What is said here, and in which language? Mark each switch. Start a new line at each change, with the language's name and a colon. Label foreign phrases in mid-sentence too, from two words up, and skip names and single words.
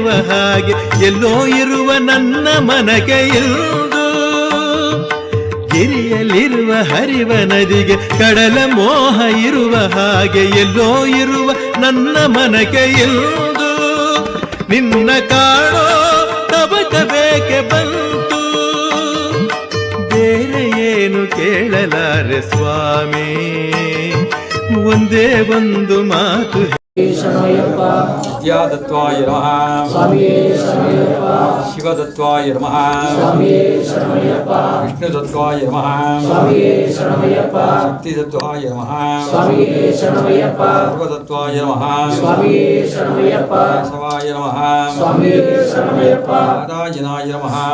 Kannada: ಹಾಗೆ ಎಲ್ಲೋ ಇರುವ ನನ್ನ ಮನಕ್ಕೆ ಇರುವುದು ಗಿರಿಯಲ್ಲಿರುವ ಹರಿವ ನದಿಗೆ ಕಡಲ ಮೋಹ ಇರುವ ಹಾಗೆ ಎಲ್ಲೋ ಇರುವ ನನ್ನ ಮನಕ್ಕೆ ಇರುವುದು ನಿನ್ನ ಕಾಣೋ ತಬಕ ಬೇಕೆ ಬಂತು ಬೇರೆ ಏನು ಕೇಳಲಾರೆ ಸ್ವಾಮಿ ಒಂದೇ ಒಂದು ಮಾತು
Sanskrit: विद्यादत्वाय नमः शिवदत्वाय नमः विष्णुदत्वाय नमः शक्तिदत्वाय नमः सर्वदत्वाय नमः केशवाय नमः नारायणाय नमः